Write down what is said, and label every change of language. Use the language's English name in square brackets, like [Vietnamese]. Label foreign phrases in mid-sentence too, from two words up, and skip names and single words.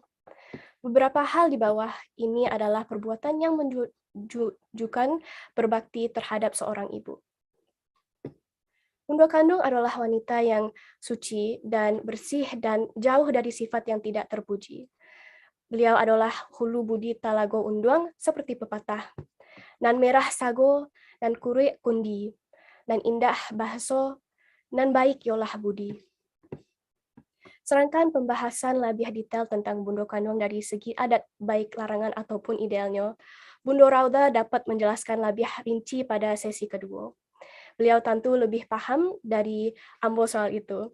[Indonesian] Beberapa hal di bawah ini adalah perbuatan yang menunjukkan berbakti terhadap seorang ibu. Bunda kandung adalah wanita yang suci dan bersih dan jauh dari sifat yang tidak terpuji. Beliau adalah [Minangkabau] hulu budi talago unduang [Indonesian] seperti pepatah. [Minangkabau] Nan merah sago, nan kure kundi, nan indah bahaso, nan baik yolah budi. [Indonesian] Sedangkan pembahasan lebih detail tentang bundo kandung dari segi adat baik larangan ataupun idealnya, Bundo Rauda dapat menjelaskan lebih rinci pada sesi kedua. Beliau tentu lebih paham dari Ambo soal itu.